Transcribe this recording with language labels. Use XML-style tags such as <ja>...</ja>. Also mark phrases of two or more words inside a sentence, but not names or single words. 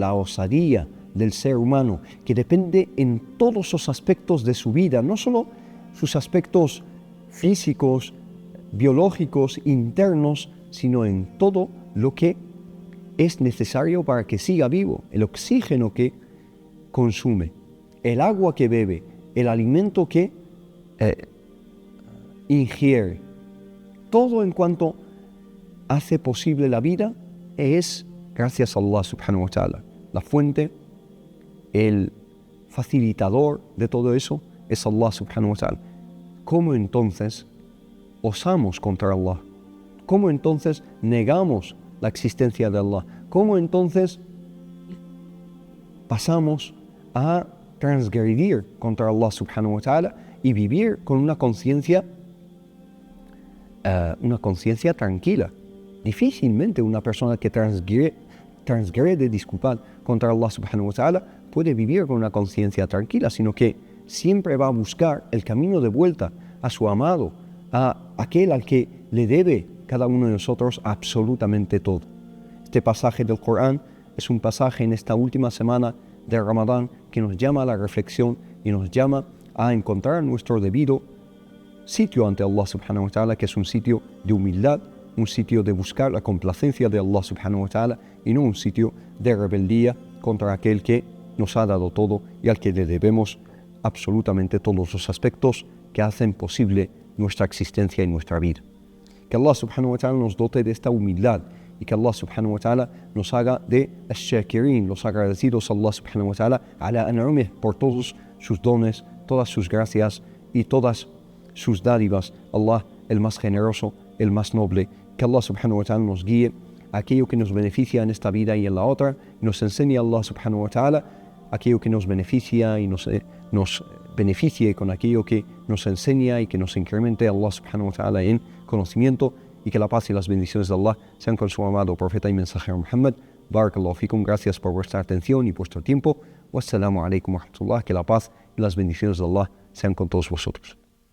<es>la osadía del ser humano, que depende en todos los aspectos de su vida, no solo sus aspectos físicos, biológicos, internos, sino en todo lo que es necesario para que siga vivo, el oxígeno que consume, el agua que bebe, el alimento que ingiere. Todo en cuanto hace posible la vida es gracias a Allah</es> <ar>سبحانه وتعالى.</ar> <es>La fuente, el facilitador de todo eso es Allah</es> <ar>سبحانه وتعالى.</ar> <es>¿Cómo entonces osamos contra Allah? ¿Cómo entonces negamos la existencia de Allah? ¿Cómo entonces pasamos a transgredir contra Allah</es> <ar>سبحانه وتعالى</ar> <es>y vivir con una conciencia tranquila? Difícilmente una persona que transgrede, contra Allah</es> <ar>سبحانه وتعالى</ar> <es>puede vivir con una conciencia tranquila, sino que siempre va a buscar el camino de vuelta a su amado, a aquel al que le debe cada uno de nosotros absolutamente todo. Este pasaje del Corán es un pasaje en esta última semana de Ramadán que nos llama a la reflexión y nos llama a encontrar nuestro debido sitio ante Allah</es> <ar>سبحانه وتعالى,</ar> <es>que es un sitio de humildad, un sitio de buscar la complacencia de Allah</es> <ar>سبحانه وتعالى,</ar> <es>y no un sitio de rebeldía contra aquel que nos ha dado todo y al que le debemos absolutamente todos los aspectos que hacen posible nuestra existencia y nuestra vida. Que Allah</es> <ar>سبحانه وتعالى</ar> <es>nos dote de esta humildad y que Allah</es> <ar>سبحانه وتعالى</ar> <es>nos haga de ash-shakirin, los agradecidos a Allah</es> <ar>سبحانه وتعالى, على أنعمه,</ar> <es>por todos sus dones, todas sus gracias y todas sus dádivas. Allah, el más generoso, el más noble. Que Allah</es> <ar>سبحانه وتعالى</ar> <es>nos guíe a aquello que nos beneficia en esta vida y en la otra, y nos enseñe a Allah</es> <ar>سبحانه وتعالى</ar> <es>aquello que nos beneficia y nos beneficie con aquello que nos enseña y que nos incremente a Allah</es> <ar>سبحانه وتعالى</ar> <es>en conocimiento, y que la paz y las bendiciones de Allah sean con su amado profeta y mensajero Muhammad.</es> <ar>بارك الله فيكم,</ar> <es>gracias por vuestra atención y vuestro tiempo.</es> <ar>والسلام عليكم ورحمة الله.</ar> <es>Que la paz y las bendiciones de Allah sean con todos vosotros.</es>